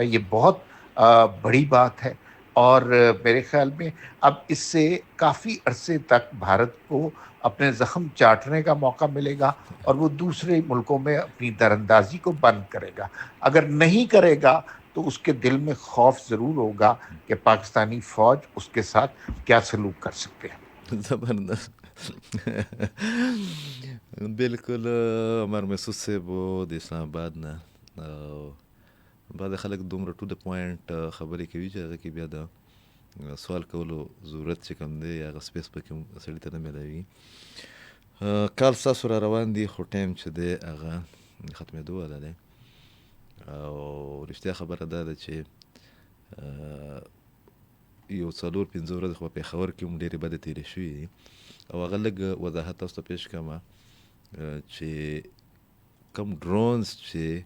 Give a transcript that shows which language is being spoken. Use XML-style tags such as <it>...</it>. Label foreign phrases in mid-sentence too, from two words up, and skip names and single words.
<ur>یہ بہت بڑی بات ہے اور میرے خیال میں اب اس سے کافی عرصے تک بھارت کو اپنے زخم چاٹنے کا موقع ملے گا اور وہ دوسرے ملکوں میں اپنی دراندازی کو بند کرے گا. اگر نہیں کرے گا تو اس کے دل میں خوف ضرور ہوگا کہ پاکستانی فوج اس کے ساتھ کیا سلوک کر سکتے ہیں. زبردست.</ur> <ps>बिल्कुल عمر محسوس صاحب د اسلام آباد نه بعد خلک دومره</ps> <en>to the point</en> <ps>خبرې کوي چې هغه کې بیا د سوال کولو ضرورت چې کوم دی هغه سپیس پکې سړي ته نه میلاوي. کال ستاسو را روان دي خو ټایم چې دی هغه ختمېدو والا دی او رښتیا خبره دا ده چې یو 4-5 ورځې خو په پېښور کې هم ډېرې بدې تېرې شوي دي او هغه لږ وضاحت تاسو ته پېښ کړم چې کوم ډرونز چې</ps>